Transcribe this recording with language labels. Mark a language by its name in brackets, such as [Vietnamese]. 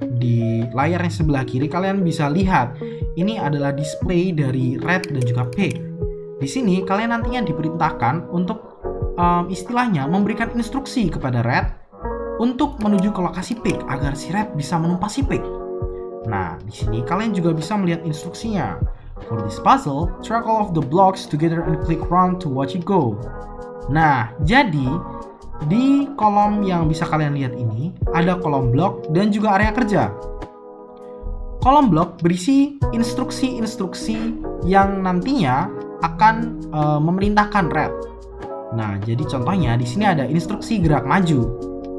[Indonesian] Di layar yang sebelah kiri kalian bisa lihat, ini adalah display dari Red dan juga Pig. Di sini kalian nantinya diperintahkan untuk istilahnya memberikan instruksi kepada Red untuk menuju ke lokasi Pig agar si Red bisa menumpas si Pig. Nah, di sini kalian juga bisa melihat instruksinya. [English] For this puzzle, track all of the blocks together and click run to watch it go. [Indonesian] Nah, jadi di kolom yang bisa kalian lihat ini ada kolom blok dan juga area kerja. Kolom blok berisi instruksi-instruksi yang nantinya akan memerintahkan Red. Nah, jadi contohnya di sini ada instruksi gerak maju.